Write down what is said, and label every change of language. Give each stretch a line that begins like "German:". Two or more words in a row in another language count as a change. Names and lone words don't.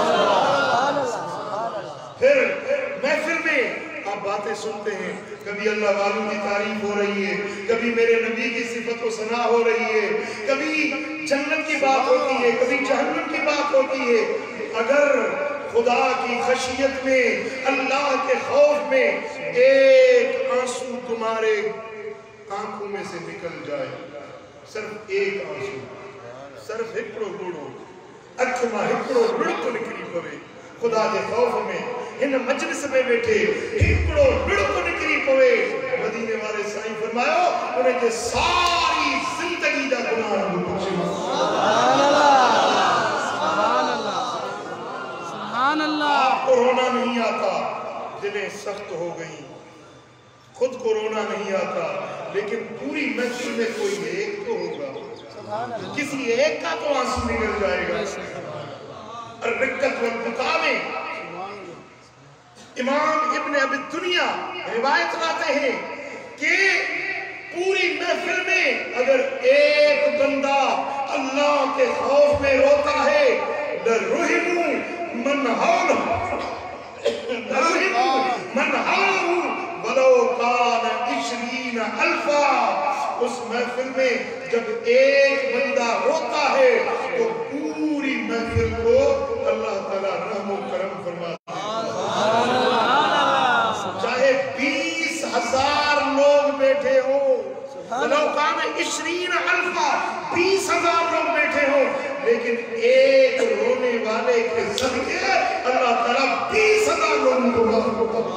Urdu: پھر محفل میں آپ باتیں سنتے ہیں، کبھی اللہ والوں کی تعریف ہو رہی ہے، کبھی میرے نبی کی صفت و ثنا ہو رہی ہے، کبھی جنت کی بات ہوتی ہے، کبھی جہنم کی بات ہوتی ہے. اگر خدا کی خشیت میں، اللہ کے خوف میں ایک آنسو تمہارے آنکھوں میں سے نکل جائے، صرف ایک آنسو، صرف
Saraiki: ہکڑو گڑو اکھ ماں ہکڑو لڑک نکری پوے,
Urdu: خدا کے خوف میں ان مجلس میں بیٹھے
Saraiki: ہکڑو لڑک نکری پوے، مدینے والے سائیں فرمایو انہیں جے ساری زندگی دا گناہ بخشے.
Arabic: سبحان الله، سبحان الله، سبحان الله.
Urdu: کورونا نہیں آتا، دلیں سخت ہو گئی، خود کورونا نہیں آتا، لیکن پوری محفل میں کوئی ایک تو ہوگا، کسی ایک کا تو آنسو نکل جائے گا. رقت والبکاء میں امام ابن ابی الدنیا روایت لاتے ہیں کہ پوری محفل میں اگر ایک بندہ اللہ کے خوف میں روتا ہے,
Arabic: لرحم من حوله ولو كان 20 ألفا.
Urdu: اس محفل میں جب ایک بندہ روتا ہے تو پوری محفل کو اللہ تعالیٰ رحم و کرم فرماتا ہے. چاہے 20,000 لوگ بیٹھے ہو,
Arabic: ولو كان 20 ألفا,
Urdu: 20,000 لوگ بیٹھے ہو، لیکن ایک رونے والے کے صدقے اللہ تعالیٰ 20,000 لوگوں کو معاف کرتا ہے.